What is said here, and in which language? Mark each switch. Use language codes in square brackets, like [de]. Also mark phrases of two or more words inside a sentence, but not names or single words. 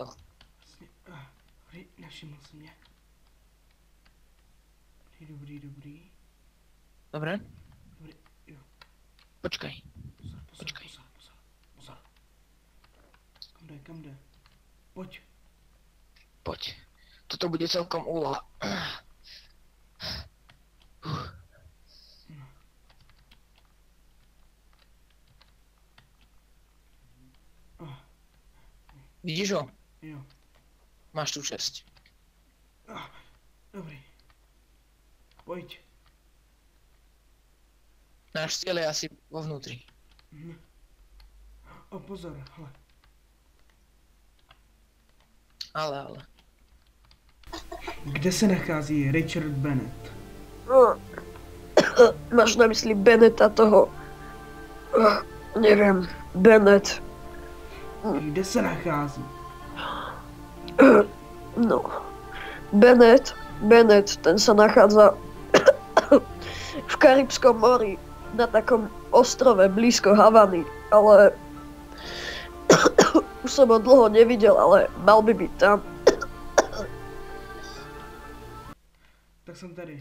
[cs] Vlastně, nevšiml si mě. Dobrý. [sk] Dobre? [cs] Dobrý, jo. [sk] Počkaj. Pozor. [cs] Počkej. Pozor. Kam jde? Pojď. [sk] Poď. Toto bude celkom úloha. Vidíš ho? [cs] Jo. [sk] Máš tu česť. [cs] Dobrý. Pojď. [sk] Náš cieľ je asi vo vnútri. Pozor, [cs] hele. Ale. Kde se nachází Richard Bennett? [sk] Máš na mysli Bennetta toho... Neviem, Bennett. [cs] Kde se nachází? No. [sk] Bennett, ten sa nachádza v Karibskom mori, na takom ostrove blízko Havany, ale už som ho dlho nevidel, ale mal by byť tam. [cs] Tak jsem tady.